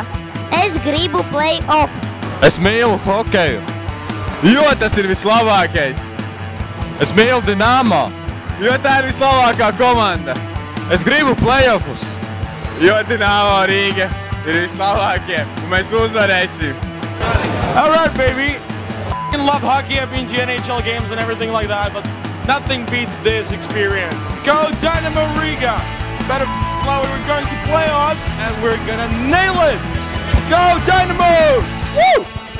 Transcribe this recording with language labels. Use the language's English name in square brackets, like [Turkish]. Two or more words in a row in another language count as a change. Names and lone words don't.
[Latvian] Es gribu play-off. Es mīlu hokeju, jo tas ir vislabākais. Es mīlu Dinamo, jo tā ir vislabākā komanda. Es gribu play-offus, jo Dinamo Rīga ir vislabākie un mēs uzvarēsim. [English] All right, baby. I love hockey. I've been to NHL games and everything like that, but nothing beats this experience. Go Dynamo Riga! Better know we're going to playoffs and we're gonna nail it! Go Dynamo! Woo!